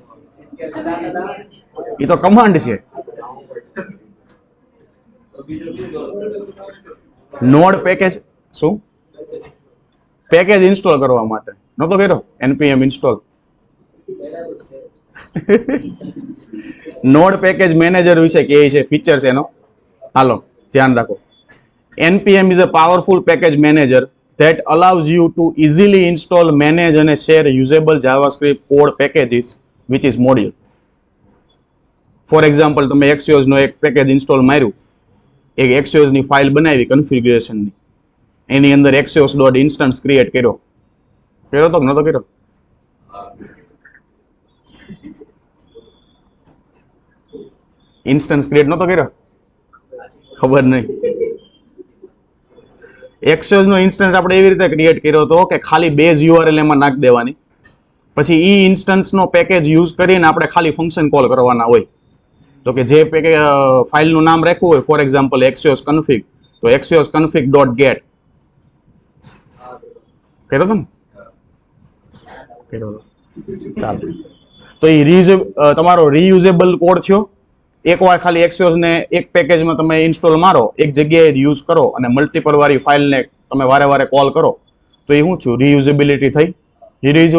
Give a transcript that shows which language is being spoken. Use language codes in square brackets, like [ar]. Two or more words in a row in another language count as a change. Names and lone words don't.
[gu] એ તો કમાન્ડ છે. નોડ પેકેજ શું? પેકેજ ઇન્સ્ટોલ કરવા માટે નતો કર્યો એનપીએમ ઇન્સ્ટોલ. નોડ પેકેજ મેનેજર વિશે કહે છે ફીચર્સ એનો. હાલો ધ્યાન રાખો. [en] npm is a powerful package manager that allows you to easily install, manage and share usable JavaScript code packages which is module. For example [gu] તમે Axios નો એક પેકેજ ઇન્સ્ટોલ માર્યું, એક Axios ની ફાઇલ બનાવી કન્ફિગ્યુરેશન ની, એની અંદર axios.instance ક્રિએટ કર્યો તો નતો કર્યો? ઇન્સ્ટન્સ ક્રિએટ નતો કર્યો? ખબર નહીં. Axios નો ઇન્સ્ટન્સ આપણે એવી રીતે ક્રિએટ કર્યો હતો કે ખાલી બેઝ URL એમાં નાખી દેવાની, પછી ઈ ઇન્સ્ટન્સ નો પેકેજ યુઝ કરીને આપણે ખાલી ફંક્શન કોલ કરવાના હોય. તો કે જે પેકેજ ફાઇલનું નામ રાખ્યું હોય [en] for example [gu] axios config, તો axios config.get કર્યો તો ને? કર્યો તો. ચાલો. તો એ તમારો રીયુઝેબલ કોડ થયો. એકવાર ખાલી Axios ને એક પેકેજમાં તમે ઇન્સ્ટોલ મારો, એક જગ્યાએ યુઝ કરો અને મલ્ટિપલ વાળી ફાઇલને તમે વારે વારે કોલ કરો તો એ શું થયું, રીયુઝેબિલિટી થઈ.